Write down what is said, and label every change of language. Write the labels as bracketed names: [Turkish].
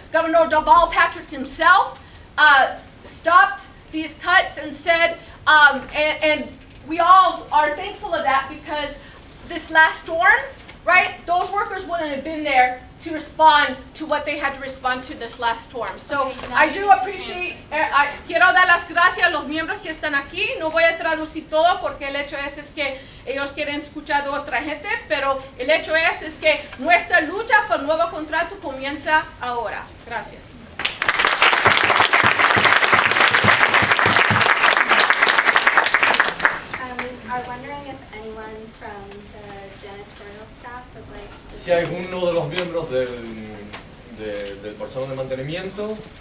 [English] Governor Deval Patrick himself stopped these cuts and said, and we all are thankful of that, because this last storm, right, those workers wouldn't have been there to respond to what they had to respond to this last storm. So I do appreciate, [Spanish] quiero dar las gracias a los miembros que están aquí. No voy a traducir todo porque el hecho es que ellos quieren escuchar de otra gente, pero el hecho es que nuestra lucha por nuevo contrato comienza ahora. Gracias. [English] Are wondering if anyone from the janitorial staff would like to... [Spanish] Si alguno de los miembros del personal de mantenimiento,